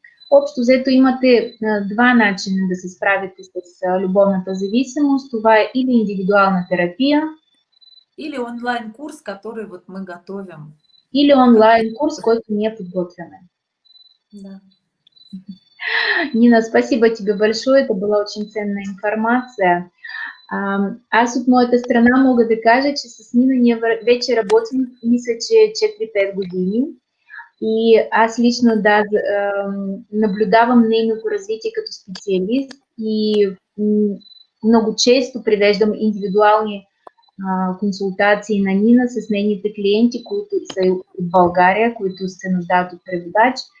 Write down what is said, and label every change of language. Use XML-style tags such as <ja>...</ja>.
<bg>Общо взето имате два начина да се справите с любовната зависимост. Това е или индивидуална терапия,</bg> <ru>или онлайн-курс, который вот мы готовим.</ru> <bg>Или онлайн-курс, който ние подготвяме. Да.</bg> <ru>Нина, спасибо тебе большое, это была очень ценная информация.</ru> <bg>Аз от моята страна мога да кажа, че с Нина ние вече работим, мисля, че 4-5 години. И аз лично наблюдавам нейното развитие като специалист и много често привеждам индивидуални консултации на Нина с нейните клиенти, които са от България, които се нуждаят от преводач.</bg>